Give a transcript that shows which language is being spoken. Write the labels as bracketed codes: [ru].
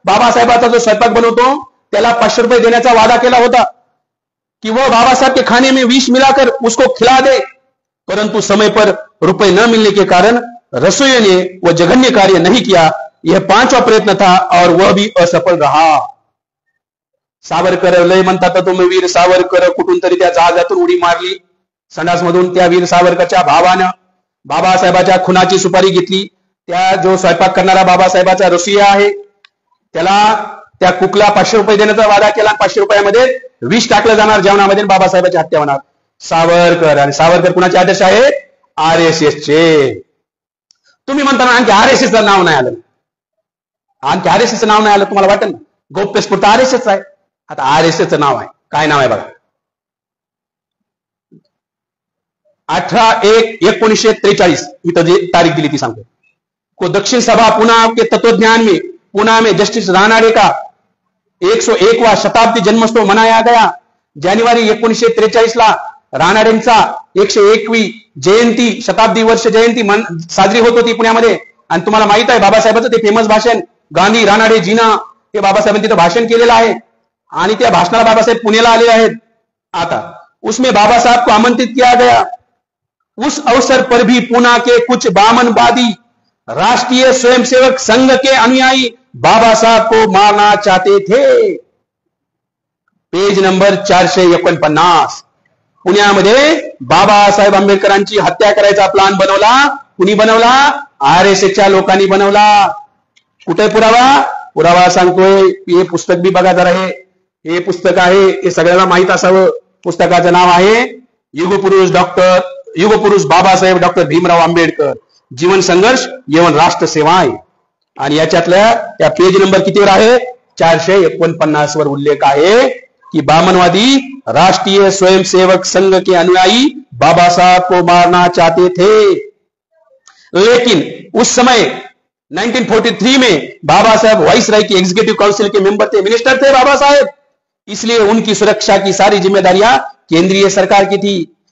[mr] बाबासाहेबाचा जो स्वयंपाक बनवतो त्याला 500 रुपए देण्याचा वादा केला होता [hi] कि वह बाबा साहब के खाने में विष मिलाकर उसको खिला दे. परंतु समय पर रुपए न मिलने के कारण रसोइयों ने वह जघन्य कार्य नहीं किया. यह 5वां प्रयत्न था और वह भी असफल रहा. [mr] सावरकर लय म्हणतात तुम्ही, वीर सावरकर कुठून तरी त्या जहाजातून उडी मारली संडासमधून. त्या वीर सावरकरच्या भावानं बाबासाहेबाच्या खुनाची सुपारी घेतली. त्या जो स्वयंपाक करणारा बाबासाहेबाचा रसोइया आहे त्याला त्या कुकला 500 रुपये देण्याचा वादा केला. 500 रुपयामध्ये विष टाकलं जाणार जेवणामध्ये, बाबासाहेबाची हत्या होणार. सावरकर. आणि सावरकर कुणाचे आदर्श आहेत? RSSचे. तुम्ही म्हणताना आणखी RSSचं नाव नाही आलं, आणखी RSSचं नाव नाही आलं, तुम्हाला वाटेल ना गौप्यस्फूर्त RSS आहे. आता RSSचं नाव आहे, काय नाव आहे बघा. 18/1/1943 इथं जी तारीख दिली ती सांगतो. [hi] को दक्षिण सभा पुणे के तत्वज्ञान में पुणे में जस्टिस रानाडे का 101वां शताब्दी जन्मोत्सव मनाया गया. [mr] जानेवारी 1943 ला रानाडेंचा 101वी जयंती, शताब्दी वर्ष जयंती साजरी होत होती पुण्यामध्ये. आणि तुम्हाला माहित आहे बाबासाहेबांचं ते फेमस भाषण, गांधी रानाडे जीना, हे बाबासाहेबांनी तिथं भाषण केलेलं आहे. आणि त्या भाषणाला बाबासाहेब पुण्याला आलेले आहेत. आता [hi] उसमें बाबा साहब को आमंत्रित किया गया. उस अवसर पर भी पुणे के कुछ बामनवादी राष्ट्रीय स्वयंसेवक संघ के अनुयायी बाबा साहब को मारना चाहते थे. Page number 449. [mr] पुण्यामध्ये बाबासाहेब आंबेडकरांची हत्या करायचा प्लान बनवला. कुणी बनवला? RSSच्या लोकांनी बनवला. कुठे पुरावा? पुरावा सांगतोय. हे पुस्तक बी बघा जरा, हे पुस्तक आहे, हे सगळ्यांना माहित असावं. पुस्तकाचं नाव आहे युगपुरुष बाबासाहेब डॉक्टर भीमराव आंबेडकर, जीवन संघर्ष एवं राष्ट्र सेवा आहे. आणि याच्यातल्या या पेज नंबर कितीवर आहे? [hi] 449 [mr] वर उल्लेख आहे [hi] कि बामनवादी राष्ट्रीय स्वयंसेवक संघ के अनुयायी बाबा साहब को मारना चाहते थे, लेकिन उस समय 1943 में बाबा साहब वाइसराय की एग्जीक्यूटिव काउंसिल के मेंबर थे, मिनिस्टर थे बाबा साहेब, इसलिए उनकी सुरक्षा की सारी जिम्मेदारियां केंद्रीय सरकार की थी.